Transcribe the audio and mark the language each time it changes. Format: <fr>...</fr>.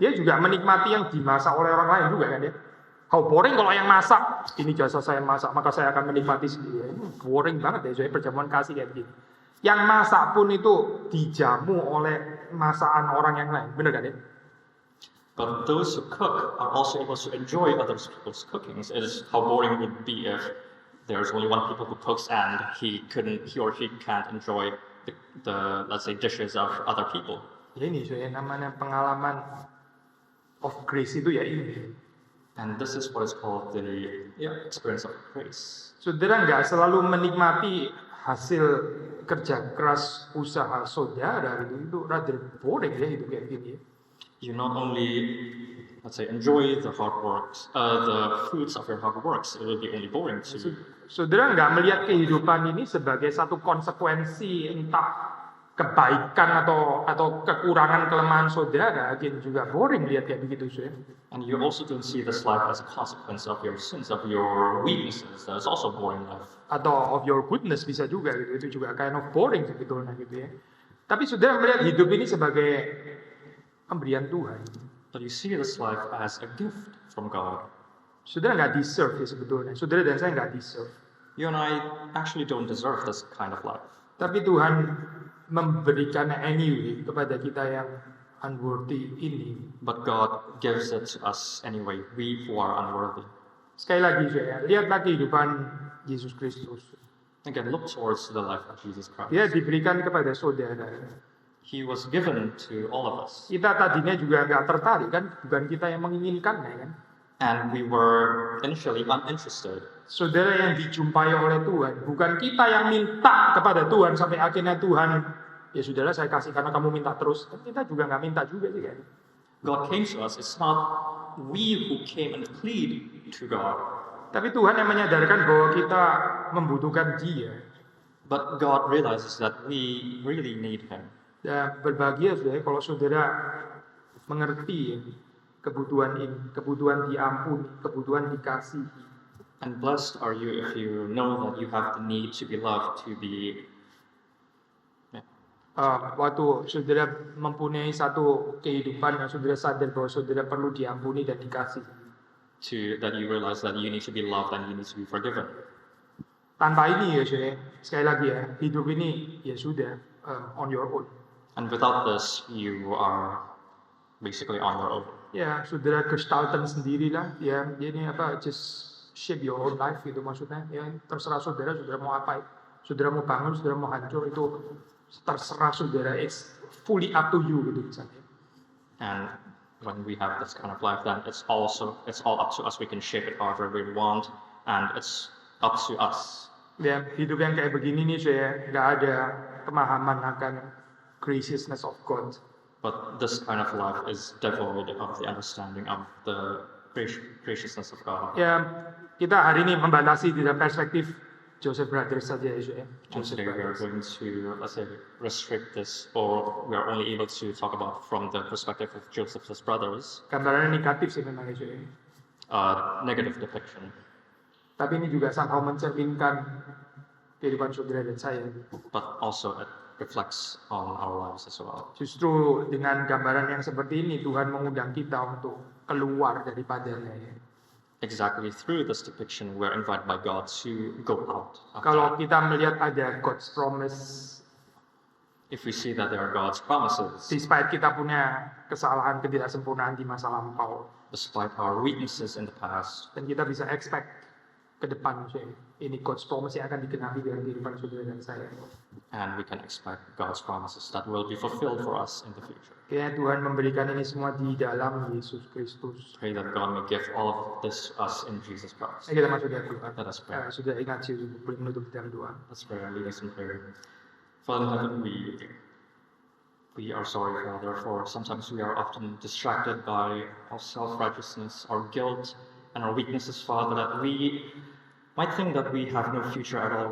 <id>Dia juga menikmati yang dimasak oleh orang lain juga kan ya.</id> <en>How boring</en> <id>kalau yang masak, ini jasa saya masak, maka saya akan menikmati sendiri. Ini boring banget ya, soalnya perjamuan kasih kayak begini. Yang masak pun itu dijamu oleh masakan orang yang lain, bener kan ya?</id> <en>But those who cook are also able to enjoy other people's cookings. It is how boring it would be if there's only one people who cooks and he or she can't enjoy the let's say dishes of other people.</en> <id>Ya ini soalnya namanya pengalaman</id> <en>of grace</en> <id>itu ya ini.</id> <en>And this is what is called the experience of grace.</en> <id>Saudara nggak selalu menikmati hasil kerja keras usaha saudara itu</id> <en>rather boring</en> <id>ya hidup kayak gini.</id> <en>You not only let's say enjoy the hard works, the fruits of your hard works. It will be only boring to you.</en> <id>Saudara nggak melihat kehidupan ini sebagai satu konsekuensi entah kebaikan atau kekurangan kelemahan saudara, juga boring lihat kayak begitu sih.</id> <en>And you also don't see this life as a consequence of your sins, of your weaknesses. That's also boring life.</en> <id>Atau</id> <en>of your goodness</en> <id>bisa juga gitu. Itu juga</id> <en>kind of boring</en> <id>sebetulnya gitu ya. Tapi saudara melihat hidup ini sebagai pemberian Tuhan.</id> <en>But you see this life as a gift from God.</en> <id>Saudara nggak deserve ya sebetulnya. Saudara dan saya nggak deserve.</id> <en>You and I actually don't deserve this kind of life.</en> <id>Tapi Tuhan memberikannya anyway kepada kita yang unworthy ini.</id> <en>But God gives it to us anyway, we who are unworthy.</en> <id>Sekali lagi saya, lihatlah kehidupan Yesus Kristus.</id> <en>Again, look towards the life of Jesus Christ.</en> <id>Dia diberikan kepada saudara.</id> <en>He was given to all of us.</en> <id>Kita tadinya juga nggak tertarik kan, bukan kita yang menginginkannya kan.</id> <en>And we were initially uninterested.</en> <id>Saudara yang dijumpai oleh Tuhan, bukan kita yang minta kepada Tuhan sampai akhirnya Tuhan, ya sudahlah saya kasih karena kamu minta terus. Kita juga nggak minta juga sih kan.</id> <en>God came to us. It's not we who came and plead to God.</en> <id>Tapi Tuhan yang menyadarkan bahwa kita membutuhkan Dia.</id> <en>But God realizes that we really need Him.</en> <id>Dan berbahagia saudara kalau saudara mengerti kebutuhan ini, kebutuhan diampuni, kebutuhan dikasihi.</id> <en>And blessed are you if you know that you have the need to be loved, to be.</en> <id>Waktu saudara mempunyai satu kehidupan yang saudara sadar bahwa saudara perlu diampuni dan dikasihi.</id> <en>That you realize that you need to be loved and you need to be forgiven.</en> <id>Tanpa ini ya saudara, sekali lagi ya, hidup ini ya sudah</id> <en>on your own. And without this, you are basically on your own.</en> <id>Ya, saudara gestalten sendirilah, ya ini</id> <en>just shape your own life</en> <id>gitu maksudnya. Ya terserah saudara mau apa, saudara mau bangun, saudara mau hancur itu terserah saudara.</id> <en>It's fully up to you</en> <id>gitu misalnya.</id> <en>And when we have this kind of life, then it's all up to us. We can shape it however we want, and it's up to us.</en> <id>Ya, hidup yang kayak begini nih saya nggak ada pemahaman akan</id> <en>graciousness of God. But this kind of life is devoid of the understanding of the graciousness of God.</en> <id>Ya, kita hari ini membatasi dalam perspektif Joseph Brothers saja ya,</id> <en>And Joseph today we are Brothers. going to, let's say, restrict this, or we are only able to talk about from the perspective of Joseph's brothers,</en> <id>Gambarannya negatif sih memang ya,</id> <en>negative depiction.</en> <id>tapi ini juga somehow mencerminkan kehidupan saudara dan saya.</id> <en>But also it reflects on our lives as well.</en> <id>Justru dengan gambaran yang seperti ini Tuhan mengundang kita untuk keluar daripadanya ya.</id> <en>Exactly through this depiction, we're invited by God to go out.</en> <id>Kalau kita melihat ada</id> <en>God's promise, If we see that there are God's promises,</en> <id>despite kita punya kesalahan, ketidaksempurnaan di masa lampau,</id> <en>despite our weaknesses in the past,</en> <id>dan kita bisa expect ke depan ini</id> <en>God's promise</en> <id>yang akan digenapi dalam kehidupan saudara dan saya.</id> <en>and we can expect God's promises that will be fulfilled for us in the future.</en> <id>Kiranya Tuhan memberikan ini semua di dalam Yesus Kristus.</id> <en>Pray that God may give all of this to us in Jesus Christ.</en> <id>Mari kita masuk dalam doa.</id> <en>Let us pray.</en> <id>Sudah ingat sih boleh menutup dalam doa.</id> <en>Let's pray and lead us in prayer. Father in heaven, we are sorry, Father, for sometimes we are often distracted by our self-righteousness, our guilt, and our weaknesses, Father, that we might think that we have no future at all.</en>